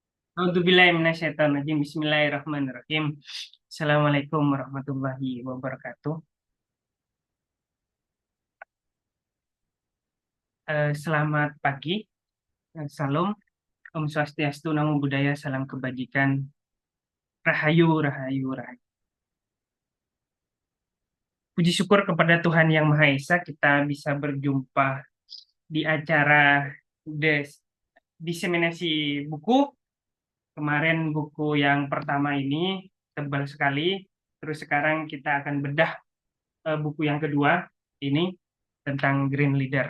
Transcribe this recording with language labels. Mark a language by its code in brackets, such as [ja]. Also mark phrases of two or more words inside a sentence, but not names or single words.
[ar] أعوذ بالله من الشيطان الرجيم. بسم الله الرحمن الرحيم. السلام عليكم ورحمة الله وبركاته. [id] Selamat pagi, salam, [ban] Om Swastiastu, [pi] Namo Buddhaya, [id] salam kebajikan, Rahayu, Rahayu, Rahayu. Puji syukur kepada Tuhan Yang Maha Esa, kita bisa berjumpa di acara diseminasi buku. Kemarin buku yang pertama ini tebal sekali, terus sekarang kita akan bedah buku yang kedua ini tentang Green Leader.